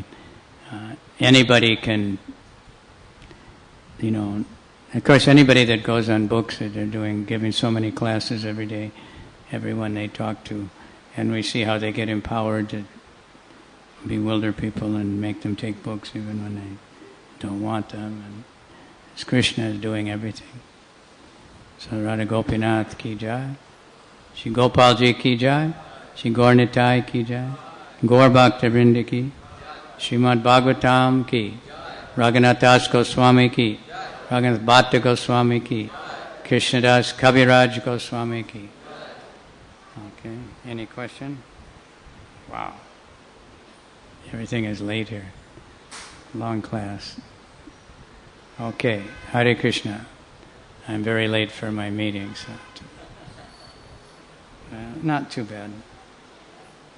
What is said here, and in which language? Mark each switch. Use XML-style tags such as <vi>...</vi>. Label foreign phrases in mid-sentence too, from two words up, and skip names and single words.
<en>Anybody can, you know, of course anybody that goes on books that they're giving so many classes every day, everyone they talk to, and we see how they get empowered to bewilder people and make them take books even when they don't want them, and it's Krishna is doing everything.</en> <hi>So राधा गोपीनाथ की जय, श्री गोपालजी की जय, श्री गौर निताई की जय, गौर भक्तिवेदांत की, श्रीमद् भागवतम् की, रघुनाथ दास गोस्वामी की, रघुनाथ भट्ट गोस्वामी की, कृष्णदास कविराज गोस्वामी की.</hi> <en>Okay, any question? Wow. Everything is late here. Long class. Okay, Hare Krishna. I'm very late for my meeting, so not too bad.</en>